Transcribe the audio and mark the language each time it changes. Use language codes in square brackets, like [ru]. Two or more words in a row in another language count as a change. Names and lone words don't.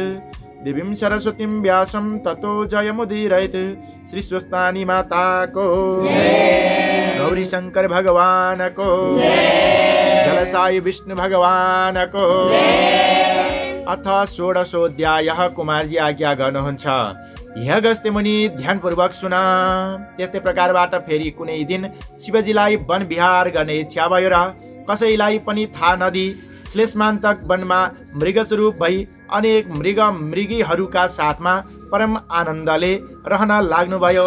[sa] देवीं सरस्वतीं व्यासं ततो जयमुदीरयेत्। [ne] श्री स्वस्तानी माता को गौरी शंकर भगवान को जलसाई विष्णु भगवान को। [sa] अथ षोडशोऽध्यायः। [ne] कुमारजी आज्ञा गर्नुहुन्छ। यह गस्ते मुनि ध्यानपूर्वक सुना। त्यस्तै प्रकारबाट फेरि कुनै दिन शिवजीलाई वन विहार गर्ने इच्छा भयो र कसैलाई पनि थाहा नदी श्लेषमान्तक वनमा मृगस्वरूप भई अनेक मृगीहरूका साथमा परम आनन्दले रहन लाग्नुभयो।